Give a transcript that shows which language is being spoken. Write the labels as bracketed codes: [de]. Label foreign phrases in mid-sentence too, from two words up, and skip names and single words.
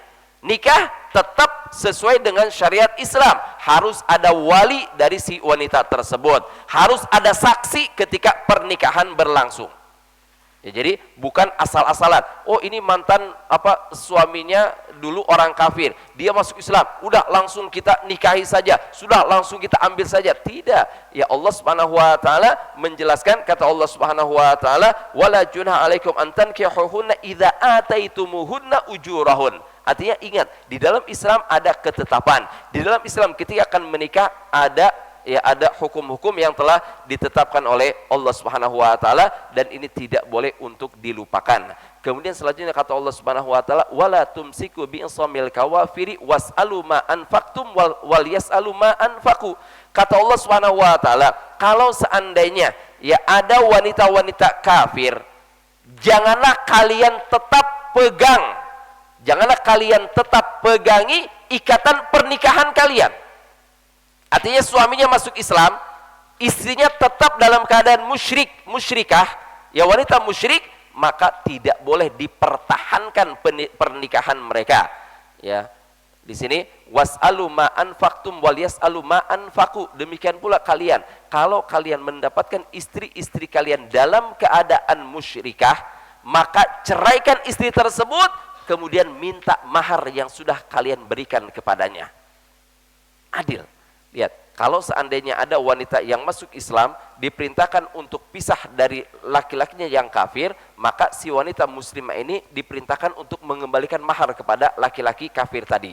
[id] Nikah tetap sesuai dengan syariat Islam, harus ada wali dari si wanita tersebut, harus ada saksi ketika pernikahan berlangsung. Ya, jadi bukan asal-asalan. Oh, ini mantan suaminya dulu orang kafir, dia masuk Islam, udah langsung kita nikahi saja, sudah langsung kita ambil saja. Tidak. Ya, Allah [ar] سبحانه وتعالى [id] menjelaskan, kata Allah [ar] سبحانه وتعالى, "ولا جناح عليكم أن تنكحوهن إذا آتيتموهن أجورهن." [id] Artinya ingat, di dalam Islam ada ketetapan. Di dalam Islam ketika akan menikah ada hukum-hukum yang telah ditetapkan oleh Allah [ar] سبحانه وتعالى, [id] dan ini tidak boleh untuk dilupakan. Kemudian selanjutnya kata Allah [ar] سبحانه وتعالى, "ولا تمسكوا بعصم الكوافر واسألوا ما أنفقتم وليسألوا ما أنفقوا." [id] Kata Allah [ar] سبحانه وتعالى, [id] kalau seandainya ya ada wanita-wanita kafir, janganlah kalian tetap pegangi ikatan pernikahan kalian. Artinya suaminya masuk Islam, istrinya tetap dalam keadaan musyrikah, ya wanita musyrik, maka tidak boleh dipertahankan pernikahan mereka. Ya. Di sini [ar] واسألوا ما أنفقتم وليسألوا ما أنفقوا. [id] Demikian pula kalian, kalau kalian mendapatkan istri-istri kalian dalam keadaan musyrikah, maka ceraikan istri tersebut, kemudian minta mahar yang sudah kalian berikan kepadanya. Adil. Lihat, kalau seandainya ada wanita yang masuk Islam, diperintahkan untuk pisah dari laki-lakinya yang kafir, maka si wanita muslimah ini diperintahkan untuk mengembalikan mahar kepada laki-laki kafir tadi.